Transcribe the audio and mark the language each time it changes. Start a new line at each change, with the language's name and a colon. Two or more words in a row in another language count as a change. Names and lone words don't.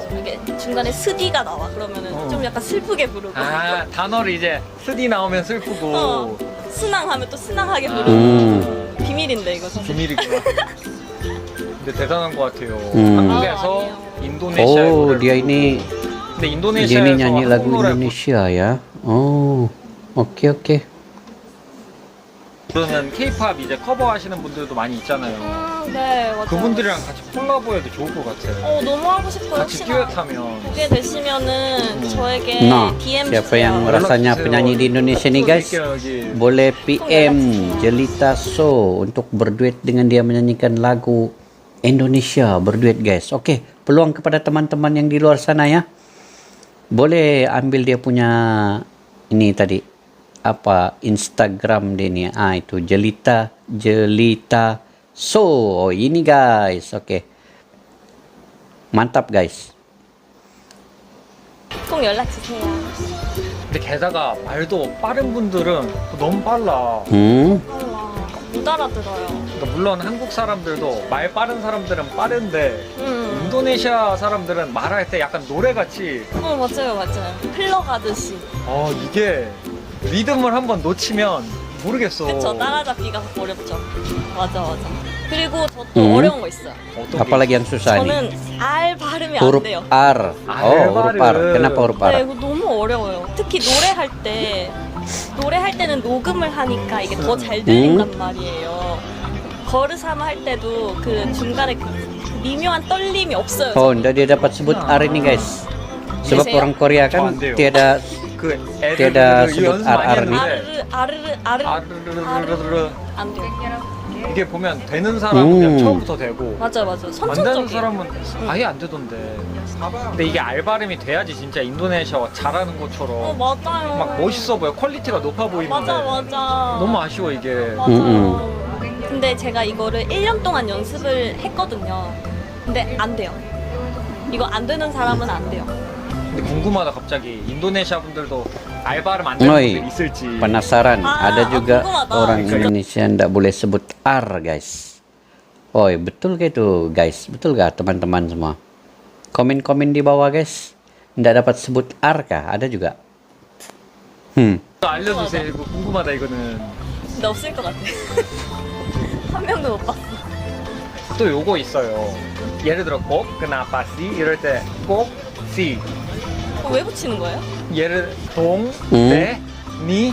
Korean: 이게 중간에 스디가 나와. 그러면은 좀 약간 슬프게 부르고. 단어를 이제 스디 나오면 슬프고 순항하면 또 순항하게 부르고 비밀인데 이거 사실. 비밀이구나. 근데 대단한 것 같아요. 음. 한국에서 아니에요. 인도네시아의 Oh, 노래를
Malay: dia
Korean: 부르고.
Malay: ini
Korean: 근데
Malay: dia
Korean: 인도네시아에서
Malay: ini nyanyi lagu
Korean: 한국 노래
Malay: Indonesia ya. Oh, oke oke.
Korean: 부르는 K-팝 이제 커버하시는 분들도 많이 있잖아요. 네, 맞아요. 그분들이랑 같이 콜라보해도 좋을 것 같아요. 너무 하고 싶어요. 같이 혹시나 듀엣하면. 보게 되시면은 저에게
Malay: Nah,
Korean: DM
Malay: siapa yang
Korean: 주세요.
Malay: rasanya penyanyi di Indonesia nih guys?
Korean: 여기.
Malay: Boleh PM Jelita So untuk berduet dengan dia menyanyikan lagu Indonesia berduet guys. Oke, peluang kepada teman-teman yang di luar sana ya. Boleh ambil dia punya ini tadi apa Instagram dia nih. Itu Jelita So. Oh, ini guys. Oke. Mantap guys.
Korean: 꼭 연락 주세요. 근데 게다가 말도 빠른 분들은 너무 빨라. 몰라. 못 알아들어요. 그러니까 물론 한국 사람들도 말 빠른 사람들은 빠른데 인도네시아 사람들은 말할 때 약간 노래같이 맞아요. 흘러가듯이. 이게 리듬을 한번 놓치면 모르겠어. 그쵸, 따라잡기가 어렵죠. 맞아. 그리고 저 또 어려운 거 있어요. 어떤 게
Malay: Apalagi yang susah nih?
Korean: 저는 R 발음이 안
Malay: Huruf
Korean: 돼요.
Malay: R. Oh, huruf R.
Korean: 발음.
Malay: Kenapa huruf
Korean: 네,
Malay: R?
Korean: 이거 너무 어려워요. 특히 노래할 때는 녹음을 하니까 이게 더 잘 들린단 말이에요. 거르삼 할 때도 그 중간에 그 미묘한 떨림이 없어요.
Malay: Oh, ndak dia dapat sebut R ini guys. Sebab Biasanya? orang Korea kan
Korean: 안 돼요.
Malay: tiada
Korean: 그 애들
Malay: Tiada
Korean: 그
Malay: sebut
Korean: 연습 많이
Malay: RR nih.
Korean: 했는데 아르르르르르 안 돼요. 이게 보면 되는 사람은 그냥 처음부터 되고 맞아. 안 되는 선천적이에요. 사람은 아예 안 되던데. 근데 이게 알 발음이 돼야지 진짜 인도네시아어 잘하는 것처럼 맞아요. 막 멋있어 보여. 퀄리티가 높아 보이는데 맞아. 너무 아쉬워 이게. 맞아요. 근데 제가 이거를 1년 동안 연습을 했거든요. 근데 안 돼요. 이거 안 되는 사람은 안 돼요. 근데 궁금하다 갑자기 인도네시아 분들도 알 발음 안 되는
Malay: Oi,
Korean: 분들 있을지.
Malay: penasaran. Ada juga
Korean: 궁금하다.
Malay: orang Indonesia ndak boleh sebut R guys. Oi, betul gak itu guys? Betul gak teman-teman semua? Komen-komen di bawah guys. Ndak dapat sebut R kah? Ada juga.
Korean: 알려주세요. 이거 궁금하다 이거는. 근데 없을 것 같아. 한 명도 못 봤어. 또 요거 있어요. 예를 들어 꼭 그나빠 씨 이럴 때 꼭 씨. 왜 붙이는 거예요? 예를 네, 니